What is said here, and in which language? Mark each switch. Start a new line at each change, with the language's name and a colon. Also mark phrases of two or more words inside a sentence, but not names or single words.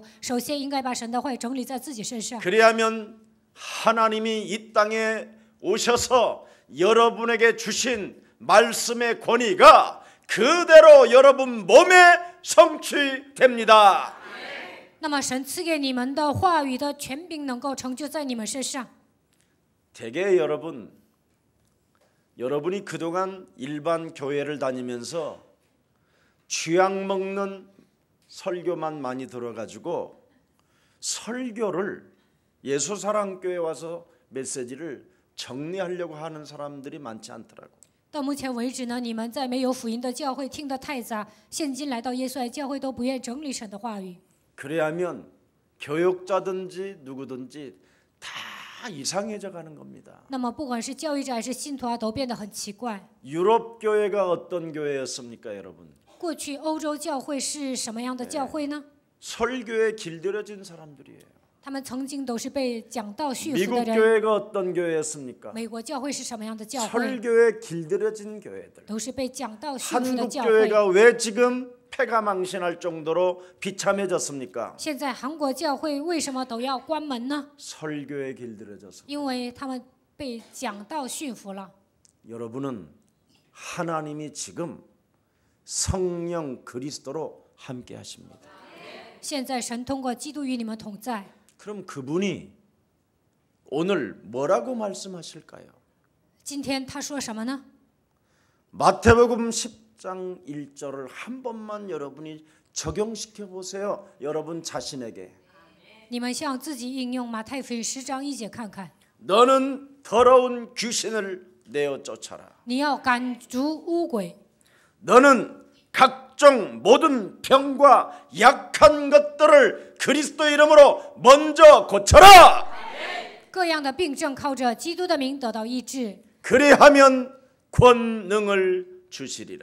Chinese: 首先应该把神的话语整理在自己身上。
Korean: 그리하면 하나님이 이 땅에 오셔서 여러분에게 주신 말씀의 권위가 그대로 여러분 몸에 성취됩니다.
Chinese: 那么神赐给你们的话语的权柄能够成就在你们身上。
Korean: 대개 여러분이 그동안 일반 교회를 다니면서 쥐약 먹는 설교만 많이 들어가지고 설교를 예수사랑교회 와서 메시지를 정리하려고 하는 사람들이 많지 않더라고.
Chinese: 到目前为止呢，你们在没有福音的教会听得太杂，现今来到耶稣爱教会都不愿整理神的话语。
Korean: 그래야면 교육자든지 누구든지 다 이상해져 가는 겁니다.
Chinese: 那么不管是教育者还是信徒啊，都变得很奇怪。
Korean: 유럽 교회가 어떤 교회였습니까, 여러분?
Chinese: 过去欧洲教会是什么样的教会呢？
Korean: 설교에 길들여진 사람들이에요.
Chinese: 他们曾经都是被讲道驯服 미국 的人。
Korean: 교회가 어떤 교회였습니까?
Chinese: 美国教会是什么样的教会？
Korean: 설교에 길들여진 교회들.
Chinese: 都是被讲道驯服的 한국 教会。
Korean: 교회가 왜 지금 폐가 망신할 정도로 비참해졌습니까?
Chinese: 现在韩国教会为什么都要关门呢？
Korean: 설교에 길들여져서.
Chinese: 因为他们被讲道驯服了。
Korean: 여러분은 하나님이 지금 성령 그리스도로 함께 하십니다.
Chinese: 现在神通过基督与你们同在。
Korean: 그럼 그분이 오늘 뭐라고 말씀하실까요?
Chinese: 今天他说什么呢？
Korean: 마태복음 10장 1절을 한 번만 여러분이 적용시켜 보세요. 여러분 자신에게.
Chinese: 你们向自己应用马太福音10章1节看看。
Korean: 너는 더러운 귀신을 내어 쫓아라.
Chinese: 你要赶逐污鬼，
Korean: 너는 각종 모든 병과 약한 것들을 그리스도 이름으로 먼저 고쳐라.
Chinese: 各样的病症靠着基督的名得到医治，
Korean: 그리하면 권능을 주시리라.